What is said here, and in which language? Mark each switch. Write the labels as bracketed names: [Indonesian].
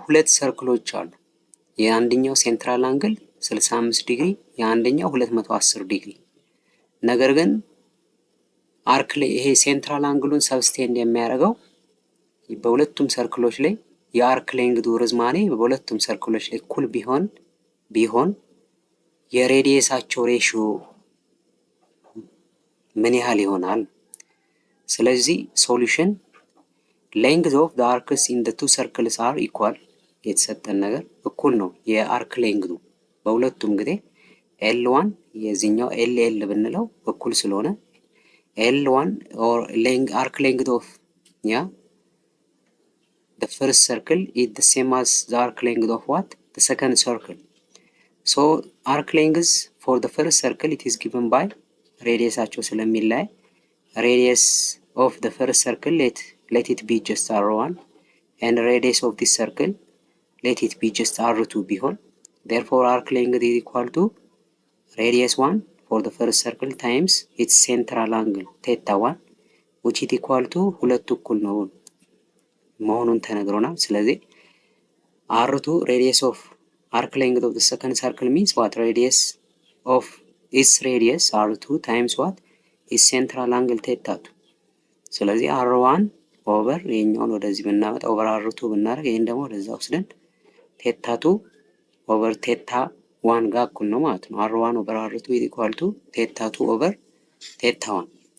[Amharic] ሁለት ሰርክሎች አሉ። የአንደኛው ሴንትራል አንግል 65 ዲግሪ፣ የአንደኛው 210 ዲግሪ። ነገር ግን አርክ ላይ ይሄ ሴንትራል አንግሉን ሰብስቴንድ የሚያደርገው በሁለቱም ሰርክሎች ላይ የአርክ ሌንግዙ ርዝማኔ በሁለቱም ሰርክሎች ላይ እኩል ቢሆን የሬዲየሳቸው ሬሽዮ ምን ያህል ይሆናል? [English] ስለዚህ ሶሉሽን length of the arcs in the two circles are equal። [Amharic] የተሰጠን ነገር እኩል ነው የአርክ ሌንግዙ በሁለቱም ጊዜ L1 የዚህኛው LL ብንለው እኩል ስለሆነ [English] L1 or arc length of the first circle is the same as the arc length of what? the second circle. so arc length for the first circle it is given by [Amharic] ሬዲየሳቸው ስለሚለያይ [English] radius of the first circle let it be just R1 and radius of this circle let it be just R2 [Amharic] ቢሆን [English] therefore arc length is equal to radius 1 for the first circle times its central angle theta 1 which is equal to [Amharic] ሁለቱ እኩል ነው መሆኑን ተነግሮናል። ስለዚህ [English] R2 radius of arc length of the second circle means what? radius of its radius R2 times what? its central angle theta 2። [Amharic] ስለዚህ R1 ኦቨር ይሄኛውን ወደዚህ ብናመጣ ኦቨር R2 ብናደርግ ይሄን ደግሞ ወደዛ ወስደን ቴታ 2 ኦቨር ቴታ 1 ጋር እኩል ነው ማለት ነው። R1 ኦቨር R2 ኢኳል ቱ ቴታ 2 ኦቨር ቴታ 1።